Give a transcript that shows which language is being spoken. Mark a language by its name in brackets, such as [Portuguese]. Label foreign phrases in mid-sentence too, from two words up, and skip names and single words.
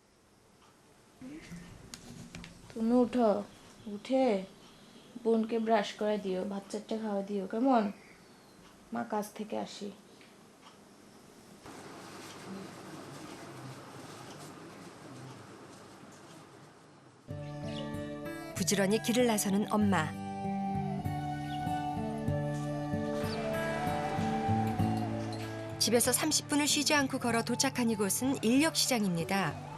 [Bangla] তুমি উঠো, উঠে বোনকে ব্রাশ করে দিও, ভাত চারটে খাওয়া দিও, কেমন? মা কাজ থেকে আসি। [Korean] 부지런히 길을 나서는 엄마. 집에서 30분을 쉬지 않고 걸어 도착한 이곳은 인력시장입니다.